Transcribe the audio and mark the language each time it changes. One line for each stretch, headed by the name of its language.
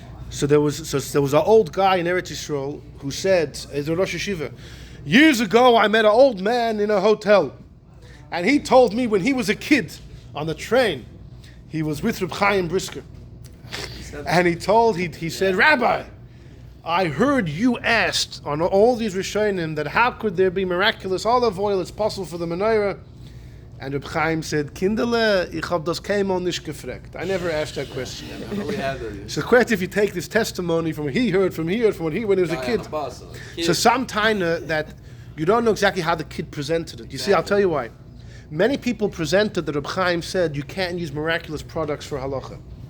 English: So there was an old guy in Eretz Yisrael who said, as a Rosh Yeshiva, years ago I met an old man in a hotel, and he told me when he was a kid on the train, he was with Reb Chaim Brisker, and he said, Rabbi, I heard you asked on all these Rishonim that how could there be miraculous olive oil, it's possible for the menorah. And Reb Chaim said,
Yiddish: Kindele, ich hab das keinmal nicht gefragt.
English: I never asked that question. We had the So quite if you take this testimony from what he heard when he was a guy kid. on the bus, So sometime that you don't know exactly how the kid presented it. You see, I'll tell you why. Many people presented that Reb Chaim said you can't use miraculous products for halacha.